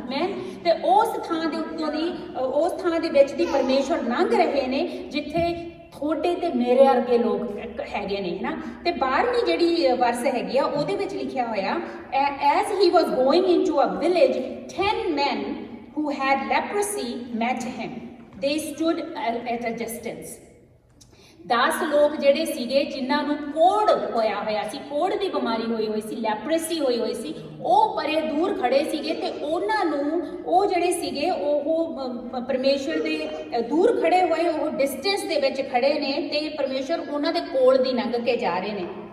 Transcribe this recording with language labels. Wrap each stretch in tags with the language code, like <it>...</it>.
<pa>ਮੈਂ ਤੇ ਉਸ ਥਾਂ ਦੇ ਉੱਤੋਂ ਦੀ ਉਸ ਥਾਂ ਦੇ ਵਿੱਚ ਦੀ ਪਰਮੇਸ਼ਵਰ ਲੰਘ ਰਹੇ ਨੇ ਜਿੱਥੇ ਤੁਹਾਡੇ ਤੇ ਮੇਰੇ ਵਰਗੇ ਲੋਕ ਹੈਗੇ ਨੇ, ਹੈ ਨਾ। ਤੇ 12ਵੀਂ ਜਿਹੜੀ ਵਰਸ ਹੈਗੀ ਆ ਉਹਦੇ ਵਿੱਚ ਲਿਖਿਆ ਹੋਇਆ,</pa> <en>As he was going into a village 10 men who had leprosy met him. They stood at a distance.</en> <pa>10 ਲੋਕ ਜਿਹੜੇ ਸੀਗੇ ਜਿਨ੍ਹਾਂ ਨੂੰ ਕੋੜ ਹੋਇਆ ਸੀ, ਕੋੜ ਦੀ ਬਿਮਾਰੀ ਹੋਈ ਸੀ, ਲੈਪਰੇਸੀ ਹੋਈ ਸੀ, ਉਹ ਪਰੇ ਦੂਰ ਖੜੇ ਸੀਗੇ ਤੇ ਉਹਨਾਂ ਨੂੰ ਉਹ ਜਿਹੜੇ ਸੀਗੇ ਉਹ ਪਰਮੇਸ਼ਰ ਦੇ ਦੂਰ ਖੜੇ ਹੋਏ, ਉਹ ਡਿਸਟੈਂਸ ਦੇ ਵਿੱਚ ਖੜੇ ਨੇ ਤੇ ਪਰਮੇਸ਼ਰ ਉਹਨਾਂ ਦੇ ਕੋਲ ਦੀ ਲੰਘ ਕੇ ਜਾ ਰਹੇ ਨੇ।</pa>